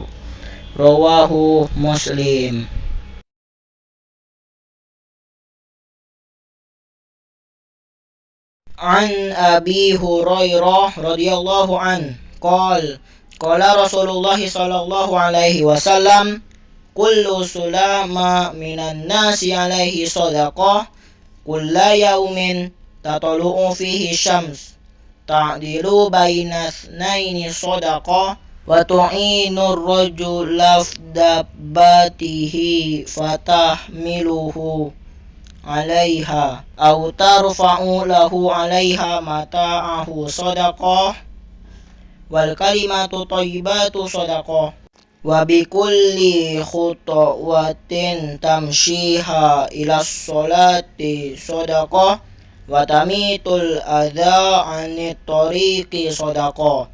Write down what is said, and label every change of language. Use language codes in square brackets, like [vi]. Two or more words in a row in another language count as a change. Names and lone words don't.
[ar] رواه مسلم عن أبي هريرة رضي الله عن قال رسول الله صلى الله عليه وسلم كل سلامى من الناس عليه صدقة كل يوم تطلع فيه الشمس تعدل بين اثنين صدقة وتعين الرجل دابته فتحمله عليها أو ترفع له عليها متاعه صدقة والكلمة الطيبة صدقة وبكل خطوة تمشيها إلى الصلاة صدقة وتميط الأذى عن الطريق صدقة.